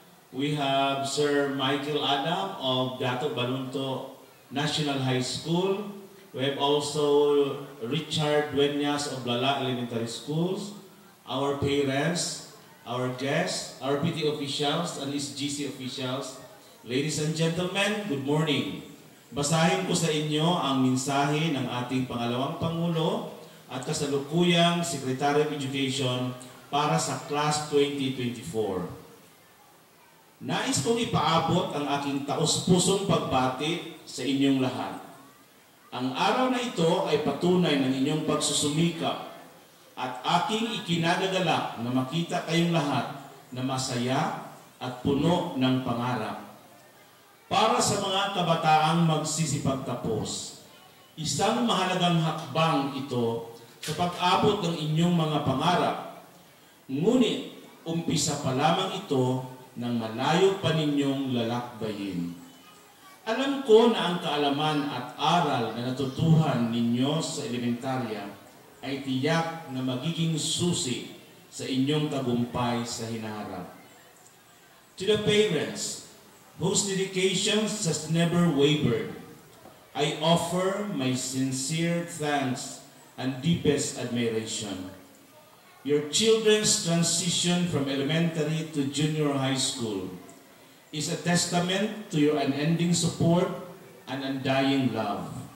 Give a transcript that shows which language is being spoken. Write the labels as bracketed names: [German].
[English] We have Sir Michael Adam of Dato Balunto National High School. We have also Richard Dueñas of Lala Elementary Schools, our parents, our guests, our PT officials, and SGC officials. Ladies and gentlemen, good morning. [Filipino] Basahin ko sa inyo ang mensahe ng ating pangalawang Pangulo at kasalukuyang Secretary of Education para sa Class 2024. Nais kong ipaabot ang aking taos-pusong pagbati sa inyong lahat. Ang araw na ito ay patunay ng inyong pagsusumikap at aking ikinagagalak na makita kayong lahat na masaya at puno ng pangarap. Para sa mga kabataang magsisipagtapos, isang mahalagang hakbang ito sa pag-abot ng inyong mga pangarap. Ngunit, umpisa pa lamang ito nang malayo pa ninyong lalakbayin. Alam ko na ang kaalaman at aral na natutuhan ninyo sa elementarya ay tiyak na magiging susi sa inyong tagumpay sa hinaharap. [English] To the parents, whose dedications has never wavered, I offer my sincere thanks and deepest admiration. Your children's transition from elementary to junior high school is a testament to your unending support and undying love.